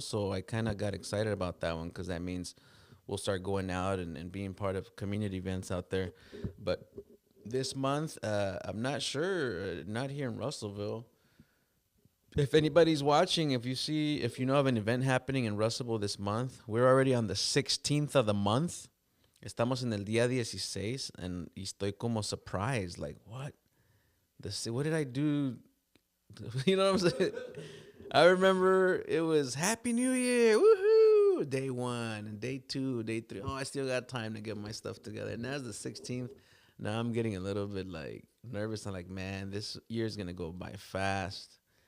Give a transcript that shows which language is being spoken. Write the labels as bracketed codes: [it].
[en] So I kind of got excited about that one because that means we'll start going out and being part of community events out there. But this month, I'm not sure. Not here in Russellville. If anybody's watching, if you know of an event happening in Russellville this month, we're already on the 16th of the month. [es] Estamos en el día 16 [en] and [es] estoy como [en] surprised. Like, what? What did I do? You know what I'm saying? I remember it was Happy New Year. Woohoo! Day one and day two, day three. Oh, I still got time to get my stuff together. And that's the 16th. Now I'm getting a little bit like nervous. I'm like, man, this year's going to go by fast.